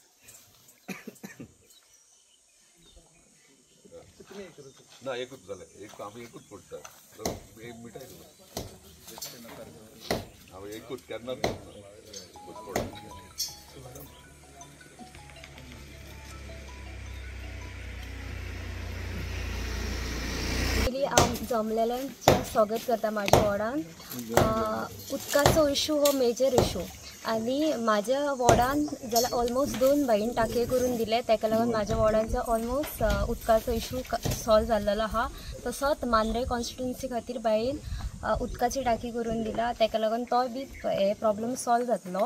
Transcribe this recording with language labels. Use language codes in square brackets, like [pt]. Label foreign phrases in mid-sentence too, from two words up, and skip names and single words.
[mr] ना एकच झालं एक आम्ही एकच फोडतात एक मिठाई आम्ही एकच करणार [kok] जमलेल्यांचे स्वागत करता माझ्या वॉर्डान। उदकाचो इशू हो [en] major issue [kok] आनी माझ्या वॉर्डान जाल्यार ऑलमोस्ट 2 बाईन टाके करून दिले, ताका लागून माझ्या वॉर्डांचो ऑलमोस्ट उदकाचो [en] issue solve [kok] जाल्लो आहा। तसोच मांद्रे कॉन्स्टिट्युन्सी खातीर बाईन उदकाची टाकी करून दिला, ताका लागून तो बी हे [en] problem solve [kok] जातलो।